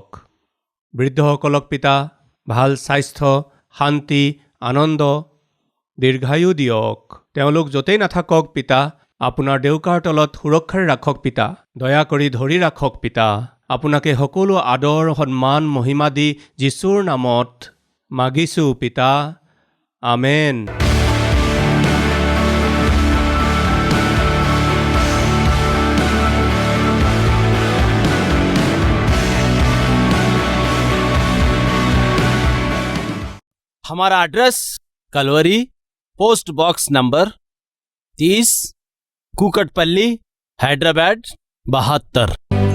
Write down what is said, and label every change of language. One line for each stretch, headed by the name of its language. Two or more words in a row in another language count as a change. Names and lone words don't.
Assamese: বৃদ্ধসকলক পিতা ভাল স্বাস্থ্য, শান্তি, আনন্দ, দীৰ্ঘায়ু দিয়ক। তেওঁলোক য'তেই নাথাকক পিতা, আপোনাৰ দেউকাৰ তলত সুৰক্ষাৰে ৰাখক পিতা। দয়া কৰি ধৰি ৰাখক পিতা। আপোনাকে সকলো আদৰ, সন্মান, মহিমা দি যীশুৰ নামত মাগিছোঁ পিতা। আমেন।
Hindi: हमारा एड्रेस कलवरी, पोस्ट बॉक्स नंबर 30, कुकटपल्ली, हैदराबाद 72।